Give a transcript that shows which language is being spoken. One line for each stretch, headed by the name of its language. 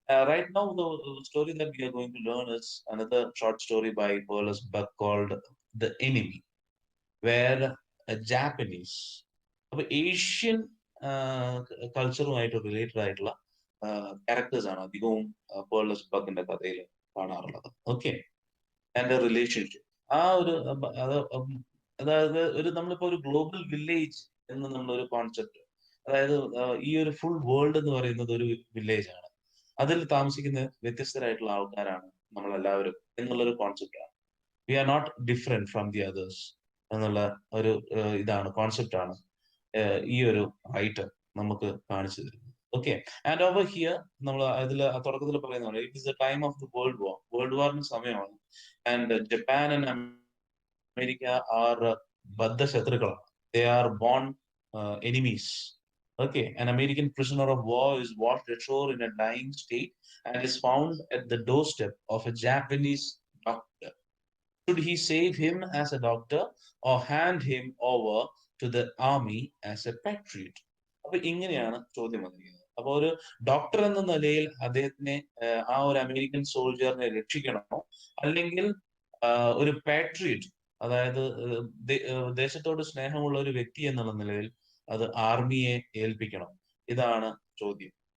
English: Right now, the story that we are going to learn is another short story by Pearl S.
Malayalam: Buck
English: called The Enemy, where a Japanese,
Malayalam: അപ്പൊ Asian കൾച്ചറുമായിട്ട് related ആയിട്ടുള്ള characters ആണ് അധികവും pearl S ബക്കിന്റെ കഥയിൽ കാണാറുള്ളത്. Okay. And relationship, ആ ഒരു അതായത് നമ്മളിപ്പോ ഒരു ഗ്ലോബൽ വില്ലേജ് എന്ന് നമ്മളൊരു കോൺസെപ്റ്റ്, അതായത് ഈ ഒരു ഫുൾ വേൾഡ് എന്ന് പറയുന്നത് ഒരു വില്ലേജ് ആണ്. അതിൽ താമസിക്കുന്ന വ്യത്യസ്തരായിട്ടുള്ള ആൾക്കാരാണ് നമ്മളെല്ലാവരും എന്നുള്ളൊരു കോൺസെപ്റ്റ് ആണ്.
English: we are not different from the others
Malayalam: എന്നുള്ള ഒരു ഇതാണ്, കോൺസെപ്റ്റ് ആണ് ഈ ഒരു റൈറ്റർ നമുക്ക് കാണിച്ചു തരുന്നത്. ഓക്കെ.
English: and over here
Malayalam: നമ്മൾ അതിൽ തുടക്കത്തിൽ പറയുന്ന പോലെ
English: It is the time of the world വാറിന്റെ സമയമാണ്. And Japan and America are ബദ്ധശത്രുക്കളാണ്. They are born enemies. Okay, an American prisoner of war is washed ashore in a dying state and is found at the doorstep of a Japanese doctor. Should he save him as a doctor or hand him over to the army as a patriot?
Malayalam: അപ്പൊ ഇങ്ങനെയാണ് ചോദ്യം വന്നിരിക്കുന്നത്. അപ്പൊ ഒരു doctor എന്ന നിലയിൽ അദ്ദേഹത്തിനെ, ആ ഒരു അമേരിക്കൻ സോൾജറിനെ രക്ഷിക്കണമോ, അല്ലെങ്കിൽ ഒരു പാട്രിയറ്റ്, അതായത് ദേശത്തോട് സ്നേഹമുള്ള ഒരു വ്യക്തി എന്നുള്ള നിലയിൽ അത് ആർമിയെ ഏൽപ്പിക്കണം? ഇതാണ് ചോദ്യം.